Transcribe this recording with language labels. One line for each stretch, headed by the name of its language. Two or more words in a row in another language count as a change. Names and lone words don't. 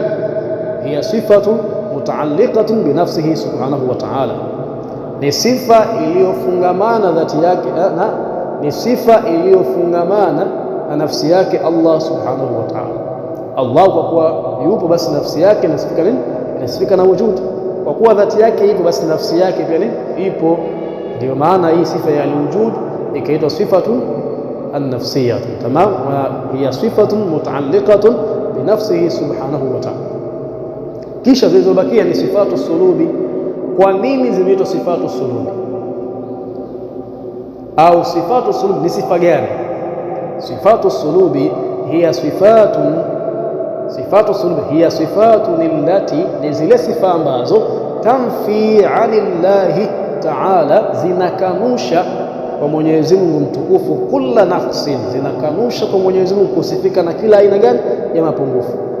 Arabic: هي صفة متعلقة بنفسه سبحانه وتعالى,
Swahili: ni sifa iliyofungamana dhati yake, na ni sifa iliyofungamana na nafsi yake Allah
Arabic: سبحانه وتعالى.
Swahili: Allah kwa kuwa yupo, basi nafsi yake inasifika nini? Inasifika na wujud. Kwa kuwa dhati yake ipo, basi nafsi yake pia nini? Ipo. Ndio maana hii sifa ya al-wujud ikaitwa
Arabic: صفة النفسية.
Swahili: Tamam.
Arabic: وهي صفة متعلقة بنفسه سبحانه وتعالى.
Swahili: Kisha zilizobakia ni
Arabic: صفة السلوب.
Swahili: Kwa nini zimeitwa
Arabic: صفة السلوب?
Swahili: Au
Arabic: صفة السلوب
Swahili: ni sifa gani?
Arabic: صفة السلوب هي صفة، صفة السلوب هي صفة التي,
Swahili: ni zile sifa ambazo
Arabic: تنفي عن الله تعالى,
Swahili: zinakanusha kwa Mwenyezi Mungu mtukufu
Arabic: كل نقص,
Swahili: zinakanusha kwa Mwenyezi Mungu kusifika na kila aina gani ya mapungufu.